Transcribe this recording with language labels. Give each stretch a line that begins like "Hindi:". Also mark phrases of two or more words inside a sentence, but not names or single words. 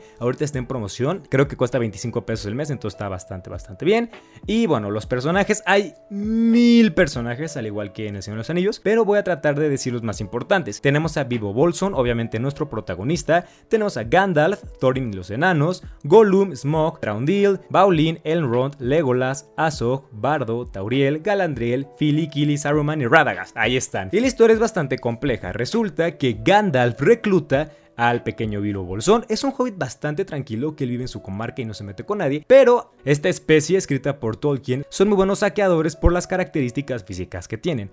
Spanish: Ahorita está en promoción, creo que cuesta 25 pesos el mes, entonces está bastante bien. Y bueno, los personajes, hay 1000 personajes, al igual que en El Señor de los Anillos, pero voy a tratar de decir los más importantes. Tenemos a Bilbo Bolsón, obviamente nuestro protagonista, tenemos a Gandalf, Thorin y los enanos, Gollum, Smaug, Thranduil, Baulín, Elrond, Legolas, Azog, Bardo, Tauriel, Galadriel, Fili, Kili, Saruman y Radagast. Ahí están. Y la historia es bastante compleja. Resulta que Gandalf recluta al pequeño Bilbo Bolsón. Es un hobbit bastante tranquilo que él vive en su comarca y no se mete con nadie, pero esta especie escrita por Tolkien son muy buenos saqueadores por las características físicas que tienen.